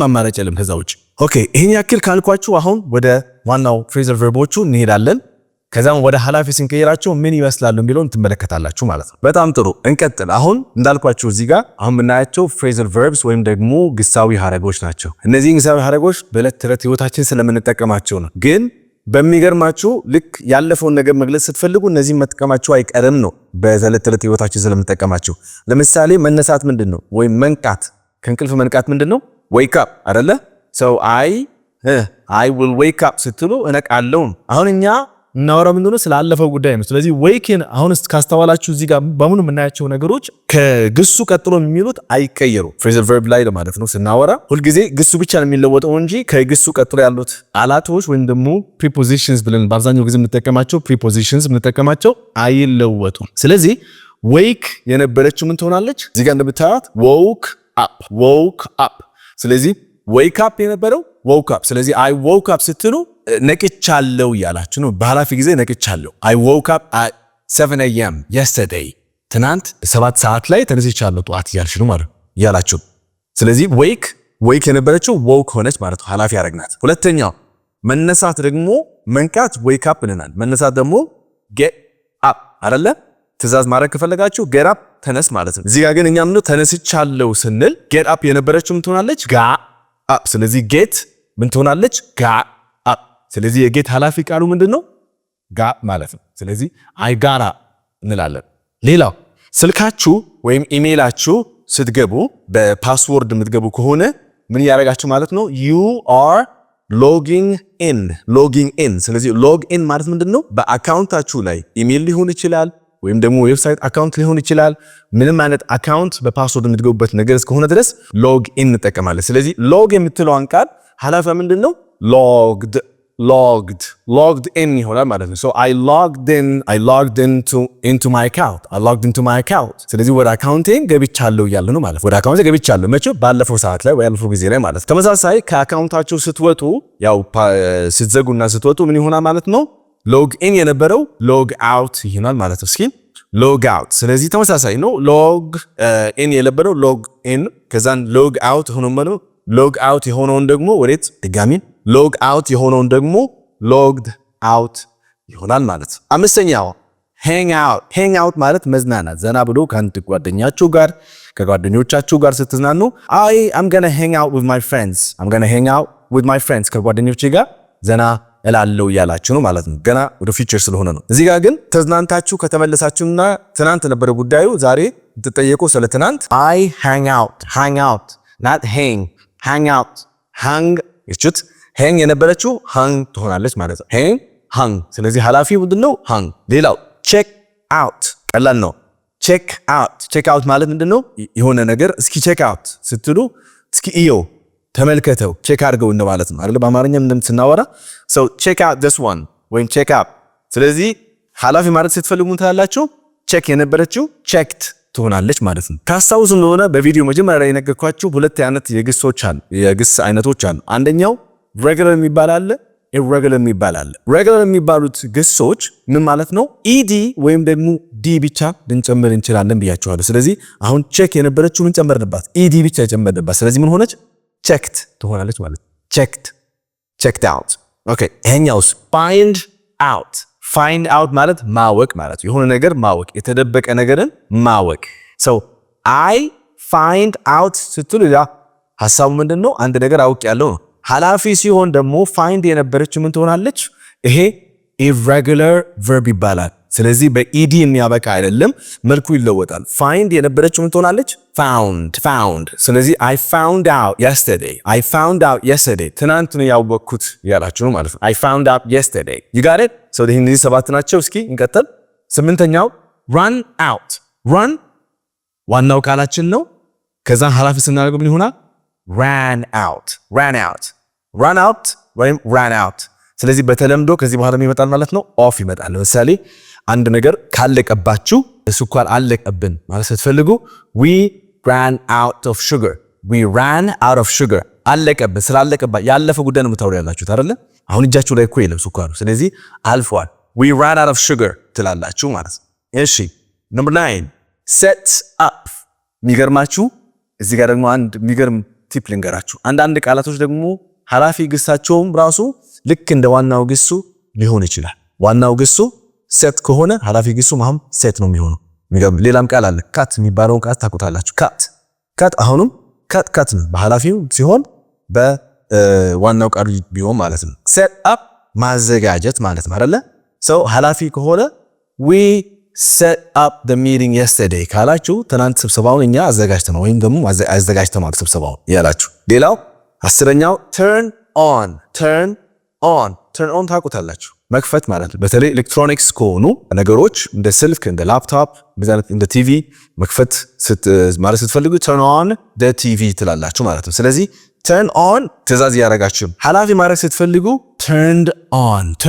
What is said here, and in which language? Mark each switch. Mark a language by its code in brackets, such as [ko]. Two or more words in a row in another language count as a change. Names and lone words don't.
[am] አማራጭ የለም ከዛ ውጭ። ኦኬ፣ ይሄን ያክል ካልኳችሁ አሁን ወደ ዋናው [en] phrasal verboቹ [am] እንሄዳለን። ከዛም ወደ ሐላፊ ስንቀይራቸው ምን ይመስላሉ የሚለውን ትመለከታላችሁ ማለት ነው። በጣም ጥሩ፣ እንቀጥል። አሁን እንዳልኳችሁ እዚህ ጋር አሁን የምናያቸው [en] phrasal verbs [am] ወይም ደግሞ ግሳዊ ሐረጎች ናቸው። እነዚህ ግሳዊ ሐረጎች በዕለት ተዕለት ህይወታችን ስለምንጠቀማቸው ነው። ግን በሚገርማችሁ ልክ ያለፈውን ነገር መግለጽ ስትፈልጉ እነዚህ መጥቀማችሁ አይቀርም ነው። በዕለት ተዕለት ህይወታችን ስለምንጠቀማቸው ለምሳሌ መነሳት ምንድነው? ወይም መንቃት፣ ከእንቅልፍ መንቃት ምንድነው? [en] wake up አይደለ? so I will wake up [am] ስትሉ እነቃለሁ። አሁን እኛ እናወራው ምንድነው ስላለፈው ጉዳይ ነው። ስለዚህ ዌክን አሁንስ ካስተዋላችሁ እዚህ ጋር በሙሉ የምናያቸው ነገሮች ከግሱ ቀጥሎ የሚሉት አይቀየሩ [en] phrasal verb [am] ላይ ለማለት ነው። ስናወራ ሁልጊዜ ግሱ ብቻ ነው የሚለወጠው እንጂ ከግሱ ቀጥሎ ያሉት ቃላቶች ወይም ደግሞ ፕሪፖዚሽንስ ብለን በአብዛኛው ጊዜ የምንጠቀማቸው ፕሪፖዚሽንስ የምንጠቀማቸው አይለወጡም። ስለዚህ ዌክ የነበረችው ምን ትሆናለች? እዚህ ጋር እንደምታዩት [en] woke up። [am] ስለዚህ [en] wake up [am] የነበረው [en] woke up። [am] ስለዚህ [en] I woke up [am] ስትሉ ነቅቻለሁ እያላችሁ ነው። በኃላፊ ጊዜ ነቅቻለሁ። [en] I woke up at 7 a.m. [am] yesterday። ትናንት 7 ሰዓት ላይ ተነስቻለሁ ጠዋት እያልሽ ነው ማለት እያላችሁ። ስለዚህ ዌክ የነበረችው woke ሆነች ማለት ነው። ኃላፊ ያደረግናት። ሁለተኛው መነሳት ደግሞ መንቃት [en] wake up [am] ብለናል። መነሳት ደግሞ [en] get up [am] አይደለ? ትእዛዝ ማድረግ ከፈለጋችሁ [en] get up [am] ተነስ ማለት ነው። እዚህ ጋር ግን እኛ ምን ተነስቻለሁ ስንል [en] get up [am] የነበረችው ምን ትሆናለች? [en] got up። [am] ስለዚህ get ምን ትሆናለች? [en] got up። [am] ስለዚህ የጌት ኃላፊ ቃሉ ምንድነው? got ማለት ነው። ስለዚህ I got up እንላለን። ሌላው ስልካችሁ ወይም ኢሜይላችሁ ስትገቡ በፓስወርድ የምትገቡ ከሆነ ምን ያደርጋችሁ ማለት ነው? [en] you are logging in። ስለዚህ log in [am] ማለት ምንድነው? በአካውንታችሁ ላይ ኢሜይል ሊሆን ይችላል ወይም ደግሞ ዌብሳይት አካውንት ሊሆን ይችላል። ምንም አይነት አካውንት በፓስወርድ የምትገቡበት ነገር እስከሆነ ድረስ [en] log in [am] እንጠቀማለን። ስለዚህ ሎግ የምትለውን ቃል ኃላፊዋ ምንድነው? [en] logged in [am] ይሆናል ማለት ነው። [en] so I logged into my account። [am] ስለዚህ ወደ አካውንቴ ገብቻለሁ እያለ ነው ማለት ነው። ወደ አካውንቴ ገብቻለሁ መቼ? ባለፈው ሰዓት ላይ ወይ ያለፈው ጊዜ ላይ ማለት ነው። ተመሳሳይ ከአካውንታችሁ ስትወጡ ያው ስትዘጉና ስትወጡ ምን ይሆናል ማለት ነው? [en] log in [am] የነበረው [en] log out [am] ይሆናል ማለት ነው። እስኪ [en] log out። [am] ስለዚህ ተመሳሳይ ነው። [en] log in [am] የነበረው [en] log in [am] ከዛን [en] log out [am] ሆኖ ማለት ሎግ አውት የሆነውን ደግሞ ወዴት ድጋሚ [en] log out [am] የሆነውን ደግሞ [en] logged out [am] ይሆናል ማለት ነው። አምስተኛው [en] hang out [am] ማለት መዝናናት፣ ዘና ብሎ ከአንድ ጓደኛችሁ ጋር ከጓደኞቻችሁ ጋር ስትዝናኑ [en] I'm gonna hang out with my friends [am] ከጓደኞቼ ጋር ዘና እላለው እያላችሁ ነው ማለት ነው። ገና ወደ ፊውቸር ስለሆነ ነው። እዚህ ጋር ግን ተዝናንታችሁ ከተመለሳችሁና ትናንት ነበረ ጉዳዩ ዛሬ ትጠየቁ ስለ ትናንት [en] I hang out not hang out [am] እችት hang የነበረችው hang ትሆናለች ማለት ነው። hang ስለዚህ ኃላፊው ምንድነው? hang። ሌላው [en] check out [am] ቀላል ነው። [en] check out [am] ማለት ምንድነው? የሆነ ነገር እስኪ [en] check out [am] ስትሉ እስኪ እዩ ተመልከተው ቼክ አድርገው እንደማለት ነው አይደል? በአማርኛም እንደምትናወራ [en] so check out this one [am] ወይም [en] check up። [am] ስለዚህ ኃላፊ ማለት ስትፈልጉ ታላላችሁ check የነበረችው checked ትሆናለች ማለት ነው። ታስታውሱ እንደሆነ በቪዲዮ መጀመሪያ ላይ የነገርኳችሁ ሁለት አይነት የግስ አይነቶች አሉ። አንደኛው regular የሚባል አለ፣ irregular የሚባል አለ። regular የሚባሉት ግሶች ምን ማለት ነው? ed ወይም ደግሞ d ብቻ ልንጨምር እንችላለን ብያችኋለሁ። ስለዚህ አሁን check የነበረችው ምን ጨመርንባት? ed ብቻ ጨመርንባት። ስለዚህ ምን ሆነች? checked ትሆናለች ማለት [en] checked out። [am] ኦኬ ይሄኛውስ [en] find out [am] ማለት ማወቅ ማለት የሆነ ነገር ማወቅ፣ የተደበቀ ነገርን ማወቅ። [en] so I find out [am] ስትሉ ያ ሐሳቡ ምንድነው? አንድ ነገር አውቅ ያለው ነው። ኃላፊ ሲሆን ደግሞ find የነበረችው ምን ትሆናለች? ይሄ irregular verb ይባላል። ስለዚህ በኢዲ የሚያበቃ አይደለም፣ መልኩ ይለወጣል። find የነበረችው ምን ትሆናለች? found። ስለዚህ [en] I found out yesterday [am] ትናንት ነው ያወቅኩት ያላችሁ ነው ማለት ነው። [en] I found out yesterday you got it። [am] so እነዚህ ሰባት ናቸው። እስኪ እንቀጥል። ስምንተኛው [en] run out። [am] run ዋናው ቃላችን ነው። ከዛ ኃላፊ ስናደርገው ምን ይሆናል? [en] ran out [am] ወይም [en] ran out። [am] ስለዚህ በተለምዶ ከዚህ በኋላ ይመጣል ማለት ነው ኦፍ ይመጣል። ለምሳሌ አንድ ነገር ካለቀባችሁ ስኳር አለቀብን ማለት ስትፈልጉ [en] we ran out of sugar [am] አለቀብን። ስላለቀባ ያለፈ ጉዳይ ነው የምታወሩ ያላችሁት አይደለ? አሁን እጃችሁ ላይ እኮ የለም ስኳሩ። ስለዚህ አልፏል። [en] we ran out of sugar [am] ትላላችሁ ማለት ነው። እሺ number 9 [en] set up። [am] የሚገርማችሁ እዚህ ጋር ደግሞ አንድ የሚገርም ቲፕ ልንገራችሁ። አንዳንድ ቃላቶች ደግሞ ኃላፊ ግሳቸውም ራሱ ልክ እንደ ዋናው ግሱ ሊሆን ይችላል። ዋናው ግሱ ሴት ከሆነ ኃላፊ ግሱ ማም ሴት ነው የሚሆነው። ሌላም ቃል አለ ካት የሚባለውን ቃል ታውቁታላችሁ። ካት አሁንም ካት ነው በኃላፊው ሲሆን በዋናው ቃል ቢሆን ማለት ነው። [en] set up [am] ማዘጋጀት ማለት ነው አይደለ? ሰው ኃላፊ ከሆነ [en] we set up the meeting yesterday [am] ካላችሁ ትናንት ስብሰባውን እኛ አዘጋጅተናል ወይም ደግሞ አዘጋጅተናል ስብሰባውን ያላችሁ። ሌላው 10ኛው [en] turn on turn on [am] ታውቁታላችሁ መክፈት ማለት ነው። በተለይ ኤሌክትሮኒክስ ከሆኑ ነገሮች እንደ ስልክ እንደ ላፕቶፕ እንደ ቲቪ መክፈት ማለት ስትፈልጉ [en] turn on the TV [am] ትላላችሁ ማለት ነው። ስለዚህ [en] turn on [am] ትእዛዝ ያደረጋችሁ ኃላፊ ማድረግ ስትፈልጉ [en] turned on